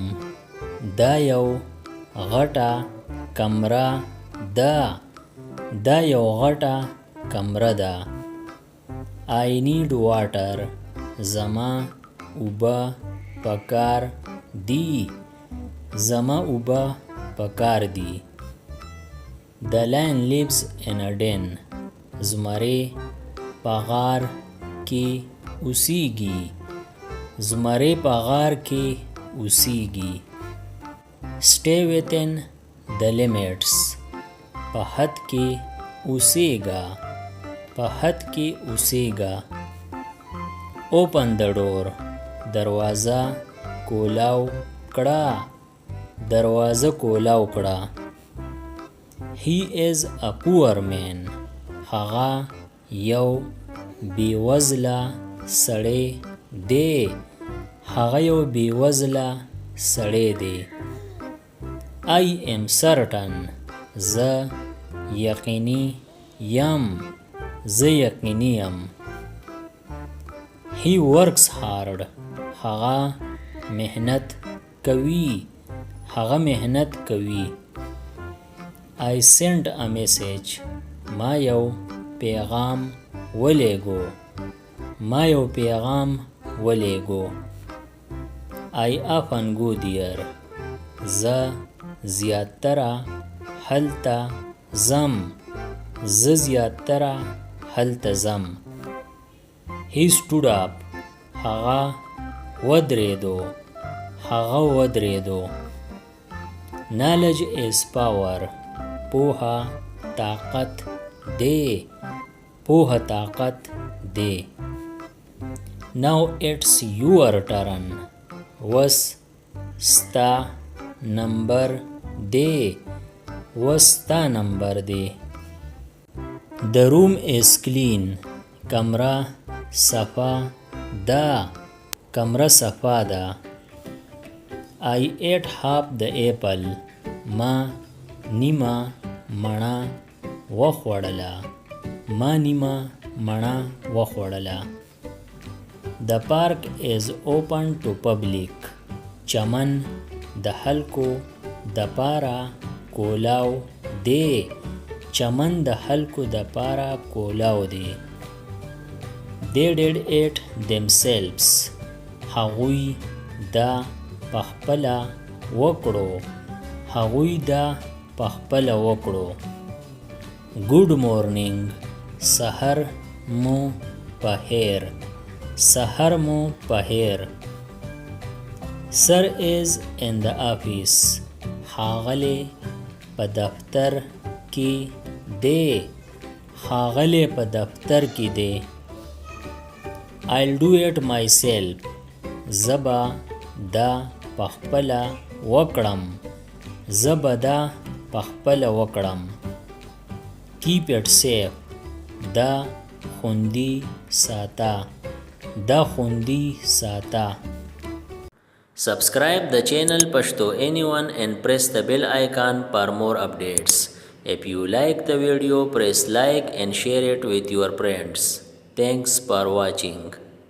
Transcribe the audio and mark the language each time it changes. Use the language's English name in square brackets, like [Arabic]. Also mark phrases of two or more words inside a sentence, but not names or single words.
[Pashto] دا یو غټه کمره ده. دا یو غټه کمره ده. [English] I need water. [Pashto] زما اوبه پکار دي. زما اوبه پکار دي. [English] The lion lives in a den. [Pashto] زمری په غار کې اوسیږي. زمری په غار کې اوسیږي. [English] Stay within the limits. [Pashto] په حد کې اوسیږه. په حد کې اوسیږه. [English] Open the door. [Pashto] دروازه کولاو کړه. دروازه کولاو کړه. [English] He is a poor man. [Pashto] هغه یو بیوزله سړی دی. هغه یو بیوزله سړی دی. [English] I am certain. [Pashto] زه یقیني یم. زه یقیني یم. [English] He works hard. [Pashto] هغه مهنت کوي. هغه مهنت کوي. [English] I sent a message. [Pashto] ما یو پیغام ولیږو. ما یو پیغام ولیږو. [English] I often go there. [Pashto] زه زیاتره هلته ځم. زه زیاتره هلته ځم. [English] He stood up. [Pashto] هغه ودرېدو. هغه ودرېدو. [English] Knowledge is power. [Pashto] پوهه طاقت دی. پوهه طاقت دی. [English] Now it's your turn. [Pashto] وس ستا نمبر دی. وس ستا نمبر دی. [English] The room is clean. [Pashto] کمره صفا ده. کمره صفا ده. [English] I ate half the apple. [Pashto] ما نیمه مڼه وخوړله. ما نیمه مڼه وخوړله. [English] The park is open to public. [Pashto] چمن د خلکو د پاره کولاو دی. چمن د خلکو د پاره کولاو دی. [English] They did it themselves. [Pashto] هغوی دا پخپله وکړو. هغوی دا پخپله وکړو. [English] Good morning. [Pashto] سحر مو پخیر. سحر مو پخیر. [English] Sir is in the office. [Pashto] ښاغلی په دفتر کې دی. ښاغلی په دفتر کې دی. [English] I'll do it myself. [Pashto] زه به دا پخپله وکړم. زه به دا پخپله وکړم. [English] Keep it safe. [Pashto] دا خوندي ساته. دا خوندي ساته. [English] Subscribe the channel Pashto Anyone and press the bell icon for more updates. If you like the video, press like and share it with your friends. Thanks for watching.